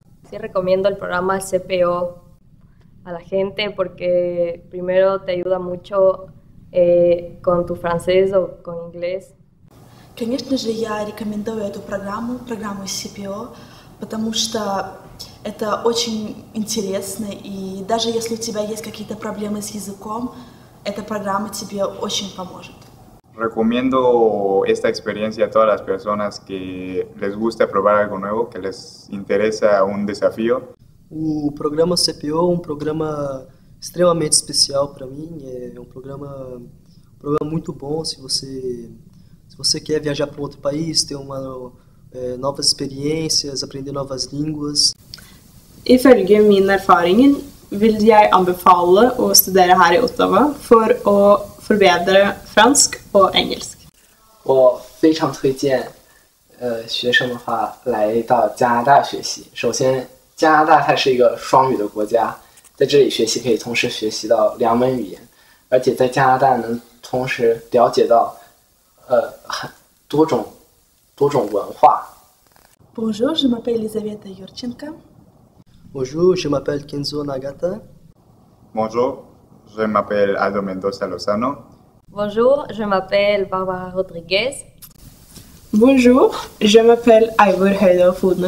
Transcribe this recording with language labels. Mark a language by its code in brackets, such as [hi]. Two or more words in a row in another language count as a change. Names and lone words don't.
[es] Sí recomiendo el programa CPO a la gente porque primero te ayuda mucho con tu francés o con inglés. [ru] Конечно же, я рекомендую эту программу CPO, потому что это очень интересно, и даже если у тебя есть какие-то проблемы с языком, эта программа тебе очень поможет. [es] Recomiendo esta experiencia a todas las personas que les gusta probar algo nuevo, que les interesa un desafío. [pt] O programa CPO é um programa extremamente especial para mim, é um programa muito bom se você quer viajar para um outro país, ter novas experiências, aprender novas línguas. [no] Ifølge min erfaring vil jeg anbefale å studere her i Ottawa for å forbedre fransk og engelsk. [zh] 我非常推荐学生的话来到加拿大学习。首先，加拿大它是一个双语的国家，在这里学习可以同时学习到2门语言，而且在加拿大能同时了解到很多种文化。 [fr] Bonjour, je m'appelle Elisaveta Yurchenko. Bonjour, je m'appelle Kenzo Nagata. Bonjour, je m'appelle Aldo Mendoza Lozano. Bonjour, je m'appelle Barbara Rodriguez. Bonjour, je m'appelle Ivor Høydal Fodnes.